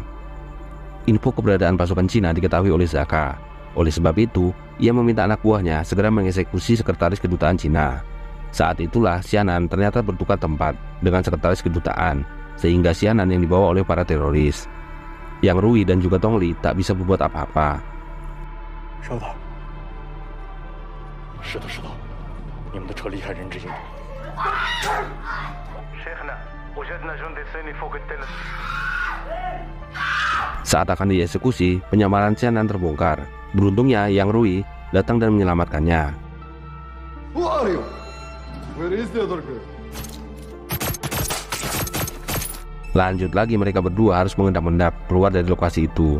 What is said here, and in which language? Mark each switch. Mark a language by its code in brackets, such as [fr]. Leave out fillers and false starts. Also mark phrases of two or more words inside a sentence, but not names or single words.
[id] Info keberadaan pasukan Cina diketahui oleh Zaka. Oleh sebab itu, ia meminta anak buahnya segera mengeksekusi sekretaris kedutaan Cina. Saat itulah Xianan ternyata bertukar tempat dengan sekretaris kedutaan, sehingga Xianan yang dibawa oleh para teroris. Yang Rui dan juga Tongli tak bisa berbuat apa-apa. [zh] 是的，是的，你们的车离开人质营。 [id] Saat akan dieksekusi, penyamaran Xianan terbongkar. Beruntungnya Yang Rui datang dan menyelamatkannya. Lanjut lagi, mereka berdua harus mengendap-endap keluar dari lokasi itu.